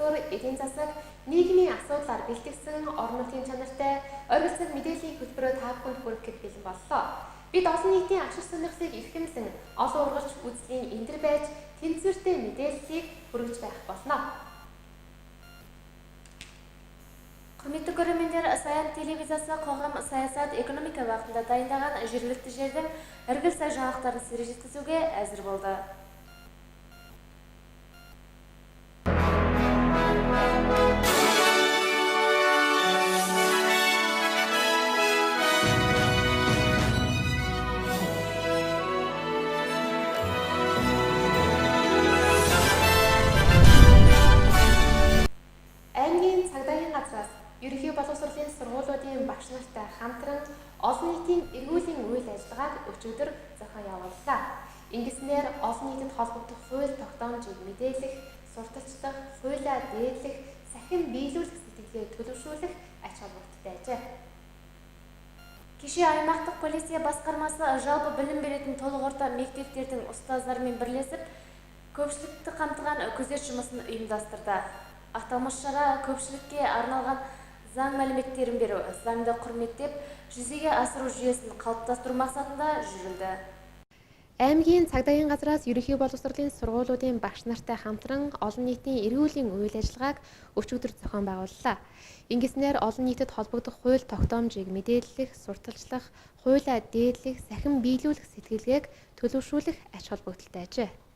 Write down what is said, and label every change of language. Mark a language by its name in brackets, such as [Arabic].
[Mongolian] эдийн засаг, нийгмийн асуудлаар бэлтгэсэн орон нутгийн чанартай оргилсан мэдээллийн хөтөлбөрөөр та бүхэнд хүрэхэд бэлэн боллоо. Бид олон нийтийн ашиг сонирхлыг эрхэмлэн олон ургач үзлийн эндэр байж тэнцвэртэй мэдээллийг хүргэж байх болно. [Kazakh] Құрметті көрермендер, Саян телевизиясы қоғам саясат экономика бағытында дайындаған жергілікті жердің іргіл сай жаңалықтарын сіздерге жеткізуге әзір болды. [Mongolian] Аймгийн цагдаагийн газраас ерөнхий боловсролын сургуулиудын багш нартай хамтран олон нийтийн эргүүлийн үйл ажиллагааг өчигдөр зохион явууллаа. Ингэснээр олон нийтэд холбогдох хууль тогтоомжийг мэдээлэх, сурталчлах, хуулиа дээдлэх, сахин биелүүлэх сэтгэлгээ төлөвшүүлэх ач холбогдолтой ажээ. [Kazakh] Кеше аймақтық полиция басқармасы жалпы білім беретін толық орта мектептердің ұстаздарымен бірлесіп, көпшілікті қамтыған күзет жұмысын ұйымдастырды. Аталмыш шара көпшілікке арналған заң мәліметтерін беру, заңды құрметтеп, жүзеге асыру жүйесін қалыптастыру мақсатында жүрілді. [Mongolian] Аймгийн цагдаагийн газраас ерөнхий боловсролын сургуулиудын багш нартай хамтран олон нийтийн эргүүлийн үйл ажиллагааг өчигдөр зохион байгууллаа. Ингэснээр олон нийтэд холбогдох хууль тогтоомжийг мэдээлэх, сурталчлах, хуулиа дээдлэх, сахин биелүүлэх сэтгэлгээг төлөвшүүлэх ач холбогдолтой ажээ.